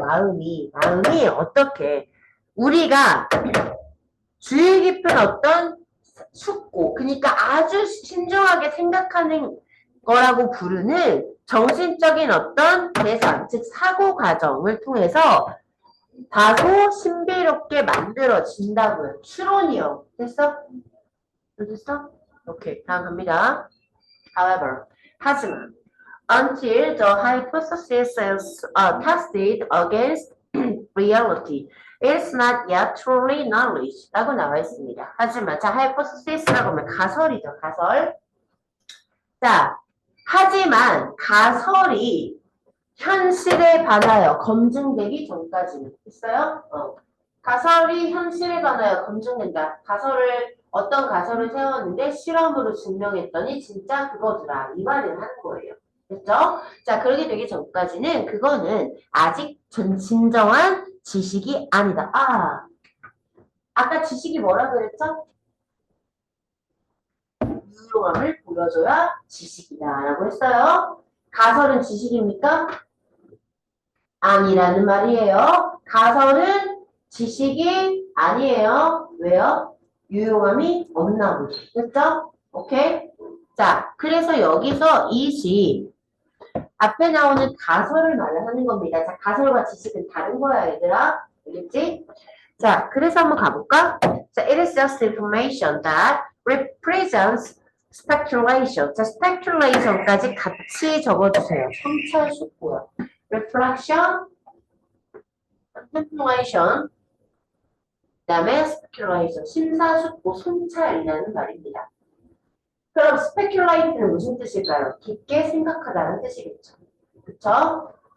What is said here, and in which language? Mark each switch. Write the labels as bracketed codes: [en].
[ko] 마음이 어떻게 우리가 주의 깊은 어떤 숙고 그러니까 아주 신중하게 생각하는 거라고 부르는 정신적인 어떤 계산 즉 사고 과정을 통해서 다소 신비롭게 만들어진다고요. 추론이요. 됐어? 됐어? 오케이. 다음 갑니다. [en] However, [ko] 하지만 [en] until the hypothesis is tested against reality. It's not yet truly knowledge. [ko] 라고 나와 있습니다. 하지만, 자, hypothesis라고 하면 가설이죠, 가설. 자, 하지만 가설이 현실에 반하여 검증되기 전까지는 있어요? 가설이 현실에 반하여 검증된다. 어떤 가설을 세웠는데 실험으로 증명했더니 진짜 그거더라. 이 말을 하는 거예요. 됐죠? 자, 그렇게 되기 전까지는 그거는 아직 진정한 지식이 아니다. 아까 지식이 뭐라 그랬죠? 유용함을 보여줘야 지식이다. 라고 했어요. 가설은 지식입니까? 아니라는 말이에요. 가설은 지식이 아니에요. 왜요? 유용함이 없나 보죠. 됐죠? 오케이? 자, 그래서 여기서 이시 앞에 나오는 가설을 말하는 겁니다. 자, 가설과 지식은 다른 거야, 얘들아. 알겠지? 자, 그래서 한번 가볼까? [en] 자, it is just information that represents speculation. 자, speculation까지 [ko] 같이 적어주세요. 성찰수고요. reflection, contemplation, 그 다음에 speculation, 심사숙고, 성찰이라는 말입니다. 그럼 speculate는 무슨 뜻일까요? 깊게 생각하다는 뜻이겠죠. 그쵸?